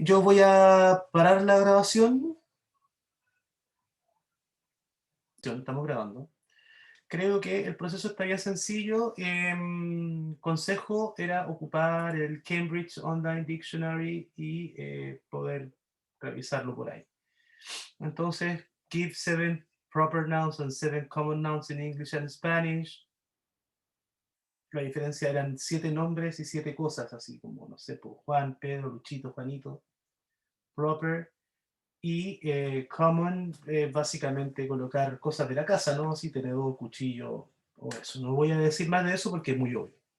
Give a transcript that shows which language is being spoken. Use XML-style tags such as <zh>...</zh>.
<es>Yo voy a parar la grabación. Estamos grabando. Creo que el proceso estaría sencillo. Consejo era ocupar el Cambridge Online Dictionary y poder revisarlo por ahí.</es> <en>Entonces, give 7 proper nouns and 7 common nouns in English and Spanish.</en> <es>La diferencia eran 7 nombres y 7 cosas, así como, no sé, pues, Juan, Pedro, Luchito, Juanito. Proper. Y common, básicamente colocar cosas de la casa, ¿no? Así, tenedor, cuchillo, o eso. No voy a decir más de eso porque es muy obvio.</es>